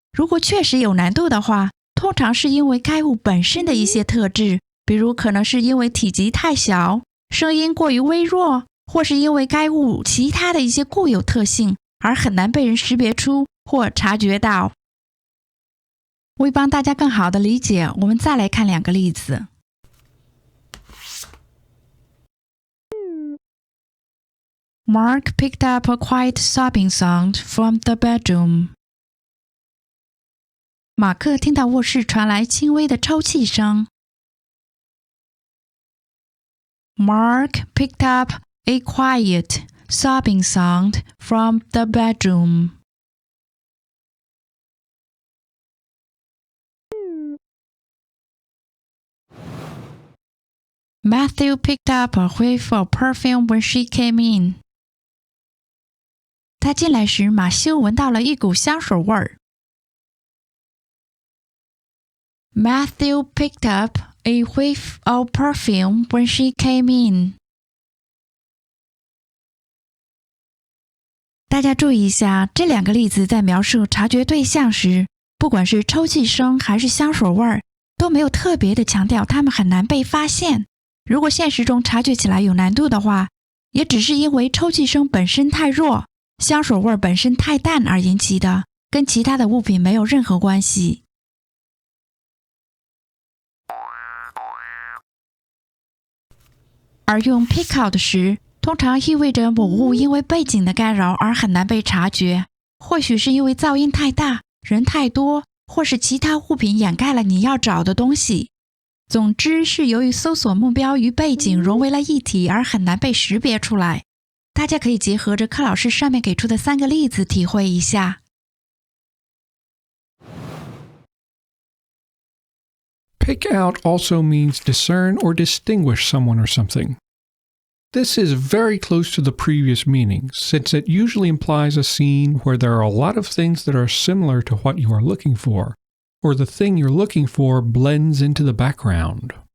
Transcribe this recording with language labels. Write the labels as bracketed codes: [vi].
[zh] 如果确实有难度的话，通常是因为该物本身的一些特质，比如可能是因为体积太小、声音过于微弱，或是因为该物其他的一些固有特性，而很难被人识别出或察觉到。为帮大家更好的理解，我们再来看两个例子。 [en] Mark picked up a quiet sobbing sound from the bedroom. [zh] 马克听到卧室传来轻微的抽泣声。 [en] Mark picked up a quiet sobbing sound from the bedroom. Matthew picked up a whiff of perfume when she came in. [zh] 他进来时，马修闻到了一股香水味儿。 [en] Matthew picked up a whiff of perfume when she came in. [zh] 大家注意一下，这两个例子在描述察觉对象时，不管是抽泣声还是香水味儿，都没有特别的强调它们很难被发现。如果现实中察觉起来有难度的话，也只是因为抽泣声本身太弱，香水味本身太淡而引起的，跟其他的物品没有任何关系。而用 pick out 时，通常意味着某物因为背景的干扰而很难被察觉，或许是因为噪音太大、人太多，或是其他物品掩盖了你要找的东西。总之是由于搜索目标与背景融为了一体而很难被识别出来。大家可以结合着柯老师上面给出的3个例子体会一下。 [en] Pick out also means discern or distinguish someone or something. This is very close to the previous meaning, since it usually implies a scene where there are a lot of things that are similar to what you are looking for, or the thing you're looking for blends into the background.